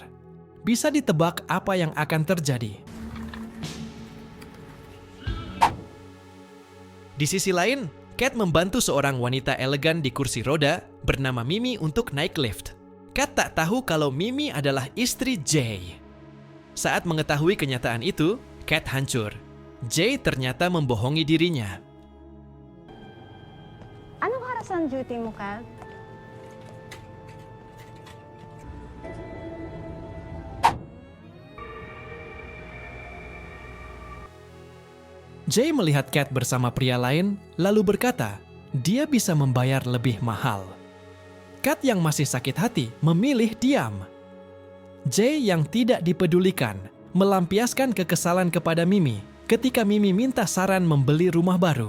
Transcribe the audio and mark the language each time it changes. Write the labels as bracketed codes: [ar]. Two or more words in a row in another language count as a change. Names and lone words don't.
[id] Bisa ditebak apa yang akan terjadi. Di sisi lain, Kat membantu seorang wanita elegan di kursi roda bernama Mimi untuk naik lift. Kat tak tahu kalau Mimi adalah istri Jay. Saat mengetahui kenyataan itu, Kat hancur. Jay ternyata membohongi dirinya. [tl] Anong oras ang duty mo, Kat? [id] Jay melihat Kat bersama pria lain, lalu berkata, dia bisa membayar lebih mahal. Kat yang masih sakit hati memilih diam. Jay yang tidak dipedulikan melampiaskan kekesalan kepada Mimi ketika Mimi minta saran membeli rumah baru.